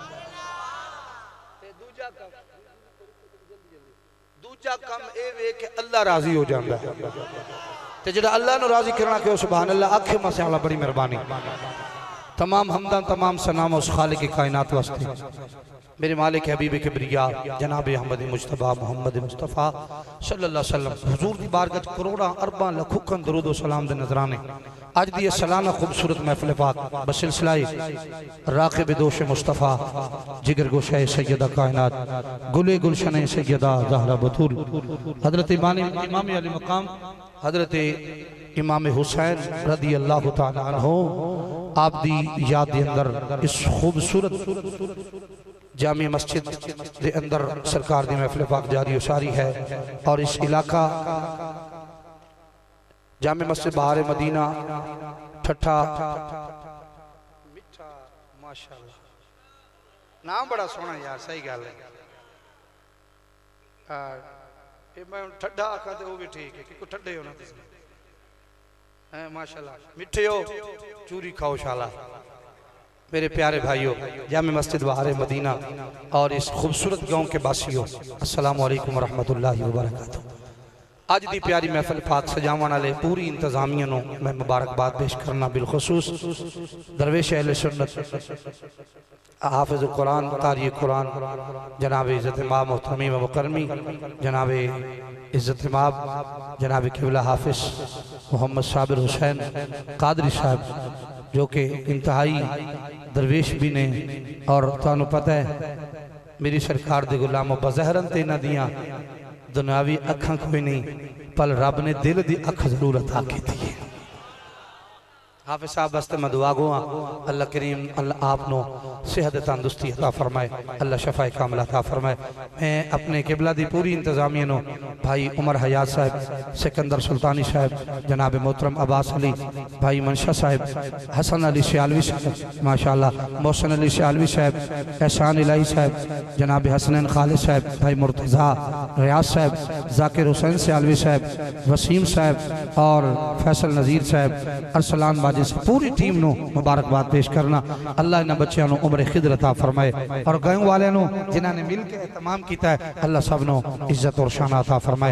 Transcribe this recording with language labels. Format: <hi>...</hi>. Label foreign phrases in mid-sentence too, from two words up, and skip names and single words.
<pa>دوجا کم اے وے کہ اللہ راضی ہو جاندا ہے تے جیہڑا اللہ نوں راضی کرنا کے</pa> <ar>سبحان الله</ar> <pa>آکھے ماشاءاللہ بڑی مہربانی.</pa> <ur>تمام حمدن تمام سلام اس خالق کی کائنات واسطے میرے مالک حبیب کبریا جناب احمد مصطفیٰ محمد مصطفیٰ</ur> <ar>صلى الله عليه وسلم</ar> <pa>حضور دی بارگاہ کروڑاں اربا لکھوں درود و سلام دے نذرانے آج دی سالانہ خوبصورت محفل پاک بسلسلہ راکب دوش مصطفیٰ جگر گوشہ سیدہ کائنات گل گلشن سیدہ زہرا بتول حضرت امام علی مقام حضرت امام حسین</pa> <ar>رضي الله تعالى عنه</ar> <pa>آپ دی یاد دے اندر اس خوبصورت جامع مسجد کے اندر سرکار دی محفل پاک جاری اساری ہے اور اس علاقہ جامع مسجد بہار مدینہ ٹھٹھہ مٹھا ماشاءاللہ نام بڑا سوہنا یار صحیح گل ہے. میں ٹھڈا آکھا تو وہ بھی ٹھیک ہے کہ ٹھنڈے ہونا ہے ماشاءاللہ مٹھے ہو چوری کھاؤ شالا.</pa> <ur>میرے پیارے بھائیوں جامع مسجد بہار مدینہ اور اس خوبصورت گاؤں کے واسیوں</ur> <ar>السلام عليكم رحمة الله و بركاته.</ar> <pa>آج دی پیاری محفل پاک سجاون والے پوری انتظامیہ نوں میں مبارکباد پیش کرنا بالخصوص درویش اہل سنت حافظ قرآن قاری قرآن جناب عزت امام محترمی و مکرمی جناب عزت امام جناب قبلہ حافظ محمد صابر حسین قادری صاحب جو کہ انتہائی درویش بھی نے اور تہانوں پتا ہے میری سرکار دے غلاموں بظاہرن تے انہاں دیاں دنیاوی اکھاں کوئی نہیں پر رب نے دل دی اکھ ضرور عطا کی تھی. حافظ صاحب واسطے میں دعا گو اللہ کریم اللہ آپنو صحت تندرستی عطا فرمائے، اللہ شفائے کاملہ عطا فرمائے. میں اپنے قبلہ دی پوری انتظامیہ نو بھائی عمر حیات صاحب سکندر سلطانی صاحب جناب محترم عباس علی بھائی منشا صاحب حسن علی سیالوی صاحب ماشاءاللہ محسن علی سیالوی صاحب احسان الٰہی صاحب جناب حسنین خالد صاحب بھائی مرتضیٰ ریاض صاحب ذاکر حسین سیالوی صاحب وسیم صاحب اور فیصل نذیر صاحب ارسلان جس پوری ٹیم نو مبارکباد پیش کرنا اللہ ان بچوں نو عمر خضر عطا فرمائے اور گاؤں والے نو جنہوں نے ملکر اہتمام کیا ہے اللہ سب نو عزت اور شان عطا فرمائے.</pa>